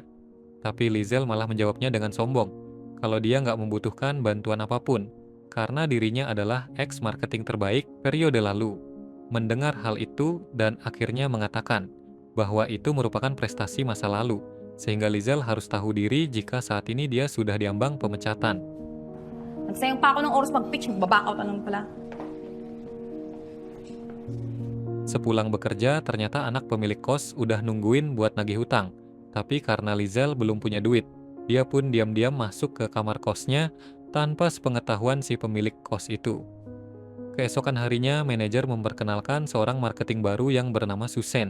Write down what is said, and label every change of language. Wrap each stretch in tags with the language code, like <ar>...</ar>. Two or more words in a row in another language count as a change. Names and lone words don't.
<id>Tapi Lizelle malah menjawabnya dengan sombong, kalau dia nggak membutuhkan bantuan apapun, karena dirinya adalah ex-marketing terbaik periode lalu. Mendengar hal itu, Dan akhirnya mengatakan bahwa itu merupakan prestasi masa lalu, sehingga Lizelle harus tahu diri jika saat ini dia sudah diambang pemecatan.</id> <tl>Nagsayang pa ako ng oras mag-pitch, magbaback out naman pala.</tl> <id>Sepulang bekerja, ternyata anak pemilik kos udah nungguin buat nagih hutang. Tapi karena Lizelle belum punya duit, dia pun diam-diam masuk ke kamar kosnya tanpa sepengetahuan si pemilik kos itu. Keesokan harinya, manajer memperkenalkan seorang marketing baru yang bernama Susan.</id>